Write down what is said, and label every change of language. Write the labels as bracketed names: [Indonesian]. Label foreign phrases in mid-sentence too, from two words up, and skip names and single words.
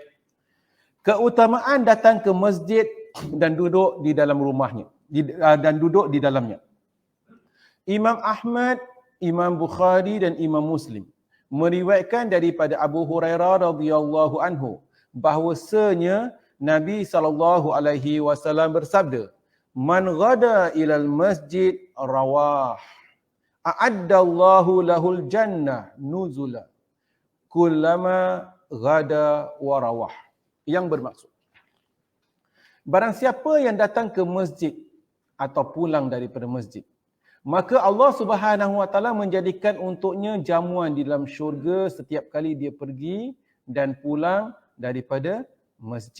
[Malay] Keutamaan datang ke masjid dan duduk di dalam rumahnya. Dan duduk di dalamnya. Imam Ahmad, Imam Bukhari dan Imam Muslim meriwayatkan daripada Abu Hurairah [Arabic] رضي الله عنه [Malay] bahwasanya Nabi SAW bersabda, [Arabic] "من غدا إلى المسجد وراح أعد الله له الجنة نزلا كلما غدا وراح." [Malay] Yang bermaksud, barang siapa yang datang ke masjid atau pulang daripada masjid, maka Allah [Arabic] سبحانه وتعالى [Malay] menjadikan untuknya jamuan di dalam syurga setiap kali dia pergi dan pulang daripada masjid.